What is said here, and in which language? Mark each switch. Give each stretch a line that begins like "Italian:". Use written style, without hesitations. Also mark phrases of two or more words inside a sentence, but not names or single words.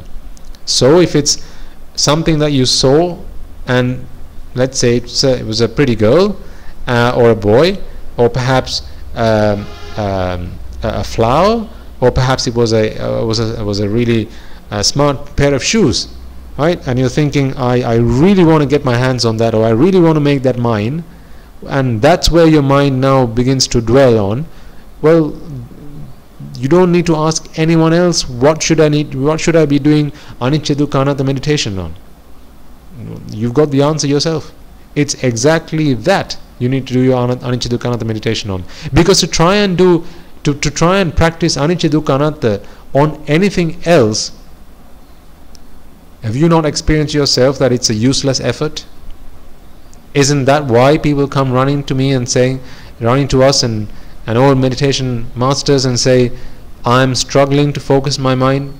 English: So if it's something that you saw, and let's say it was a pretty girl or a boy, or perhaps a flower, or perhaps it was a really smart pair of shoes, right? And you're thinking, I really want to get my hands on that, or I really want to make that mine, and that's where your mind now begins to dwell on. Well, you don't need to ask anyone else, what should I be doing
Pali: anicca dukkha anatta
English: meditation on? You've got the answer yourself. It's exactly that you need to do your
Pali: anicca dukkha anatta
English: meditation on. Because to try and practice
Pali: anicca dukkha anatta
English: on anything else, have you not experienced yourself that it's a useless effort? Isn't that why people come running to me and running to us and all meditation masters and say, I'm struggling to focus my mind?